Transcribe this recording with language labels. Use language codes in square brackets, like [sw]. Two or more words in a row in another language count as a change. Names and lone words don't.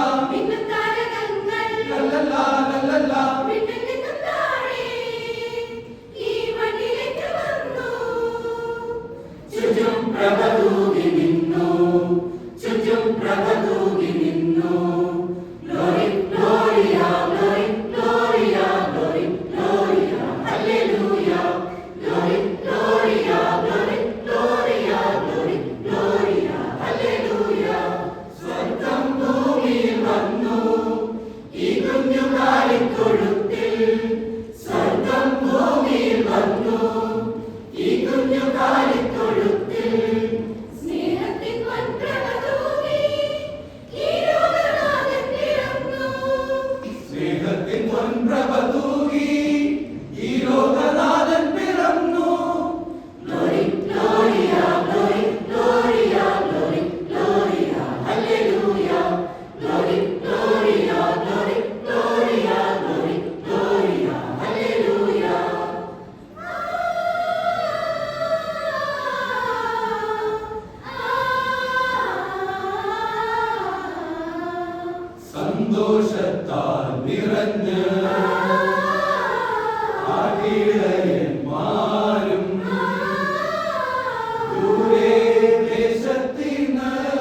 [ml] മിന്നും താരകങ്ങൾ ലല്ലലാ ലല്ലലാ വിണ്ണിൽ നിന്നും താഴെ ഈ മണ്ണിലേക്ക് വന്നു. ചുറ്റും പ്രഭ തൂകി നിന്നു, ചുറ്റും പ്രഭ തൂകി നിന്നു. [en] Glory, Gloria, Glory, Gloria, Glory, Gloria, Hallelujah. Glory, Gloria, Glory, Gloria, Glory, Gloria, Hallelujah. [ml] സ്വർഗ്ഗം ഭൂമിയിൽ വന്നു ഈ കുഞ്ഞു കാലിത്തൊഴുത്തിൽ. സ്വർഗ്ഗം ഭൂമിയിൽ വന്നു ഈ കുഞ്ഞു കാലിത്തൊഴുത്തിൽ. സ്നേഹത്തിൻ പൊൻപ്രഭ തൂകി ഈ ലോകനാഥൻ പിറന്നു. സ്നേഹത്തിൻ പൊൻപ്രഭ തൂകി ഈ ലോകനാഥൻ പിറന്നു. [en] Glory, Gloria, Glory, Gloria, Glory, Gloria, Hallelujah. Glory, Gloria, Glory, Gloria, Glory, Gloria, Hallelujah. [ml] സന്തോഷത്താൽ നിറഞ്ഞ് ആട്ടിടയന്മാരും ദൂരെ ദേശത്തിന്ന്